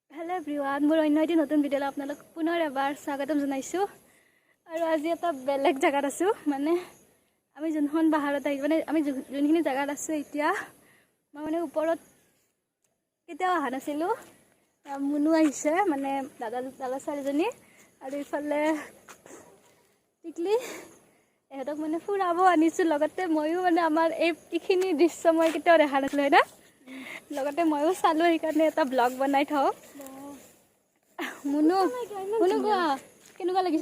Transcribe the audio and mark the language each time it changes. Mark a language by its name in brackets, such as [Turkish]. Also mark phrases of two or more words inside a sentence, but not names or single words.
[English] hello everyone [Assamese] মোৰ অন্য এটি নতুন ভিডিঅ' আপোনালোক পুনৰ এবাৰ স্বাগতম জনাইছু আৰু আজি এটা বেলেগ জায়গাত আছো মানে আমি যোনখন বাহাৰত আহি মানে আমি যোনখিনি জায়গাত আছো এতিয়া মই মানে ওপৰত কেতিয়াও অহা নাছিলো মুনু আহিছে মানে দাদা চাৰিজনী আৰু ইফালে টিকলি এহঁতক মানে ফুৰাব আনিছো লগতে ময়ো মানে আমাৰ এইখিনি দৃশ্য মই কেতিয়াও দেখা নাছিলো না লগতে ময়ো চালো সেইকাৰণে এটা ব্লগ বনাই থওঁ মুনু মুনু কোৱা কেনেকুৱা লাগিছে